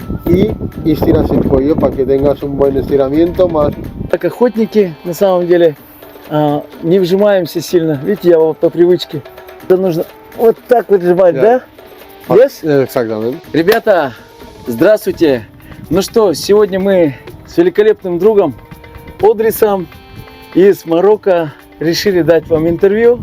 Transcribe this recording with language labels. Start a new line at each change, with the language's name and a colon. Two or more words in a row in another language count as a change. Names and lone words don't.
Spanish: y estiras el cuello para que tengas un buen estiramiento más.
Russian: Как охотники, на самом деле, не вжимаемся сильно. Видите, я вот по привычке. Это нужно вот так вот сжимать, да?
English: Yes?
Spanish: Exactamente.
Russian: Ребята, здравствуйте! Ну что, сегодня мы с великолепным другом Одрисом из Марокко решили дать вам интервью.